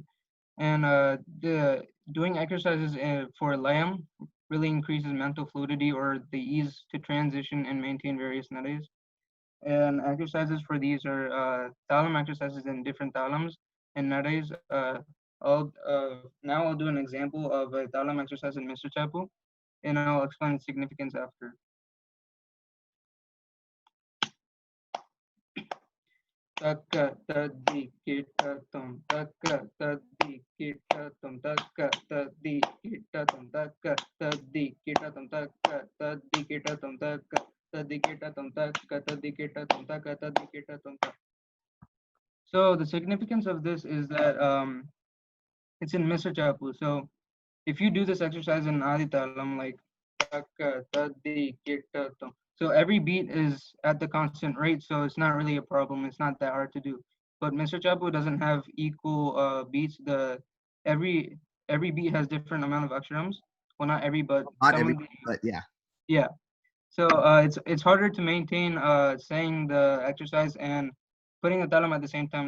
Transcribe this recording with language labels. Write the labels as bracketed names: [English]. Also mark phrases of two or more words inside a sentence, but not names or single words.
[English] And doing exercises for Layam really increases mental fluidity or the ease to transition and maintain various nadis. And exercises for these are talam exercises in different talams and nadis. Now I'll do an example of a talam exercise in Mr. Chapu, and I'll explain its significance after. Taka tadi kita tum taka tadi kita tum taka tadi kita tum taka tadi kita tum taka tadi kita tum taka tadi kita tum taka tadi kita tum taka tadi kita tum taka. So the significance of this is that it's in Mr. Chapu. So if you do this exercise in Adi Talam, like taka tadi kita tum. So every beat is at the constant rate, so it's not really a problem. It's not that hard to do. But Mr. Chapu doesn't have equal beats. Every beat has different amount of aksharams. Well, not every, but Not some every, of the, but yeah. yeah. So it's harder to maintain saying the exercise and putting a talam at the same time.